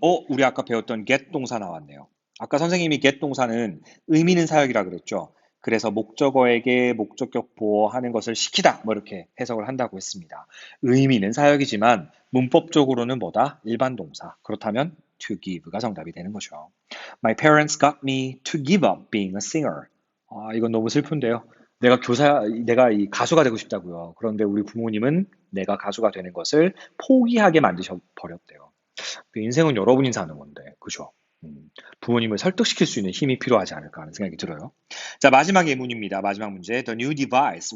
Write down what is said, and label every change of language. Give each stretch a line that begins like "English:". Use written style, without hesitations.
Korean: 우리 아까 배웠던 get 동사 나왔네요. 아까 선생님이 get 동사는 의미 있는 사역이라 그랬죠. 그래서 목적어에게 목적격 보호하는 것을 시키다 뭐 이렇게 해석을 한다고 했습니다. 의미 있는 사역이지만 문법적으로는 뭐다? 일반 동사. 그렇다면 to give가 정답이 되는 거죠.
English: My parents got me to give up being a singer.
Korean: 이건 너무 슬픈데요. 내가 이 가수가 되고 싶다고요. 그런데 우리 부모님은 내가 가수가 되는 것을 포기하게 만드셔 버렸대요. 인생은 여러분이 사는 건데, 그죠? 부모님을 설득시킬 수 있는 힘이 필요하지 않을까 하는 생각이 들어요. 자, 마지막 예문입니다. 마지막 문제.
English: The new device.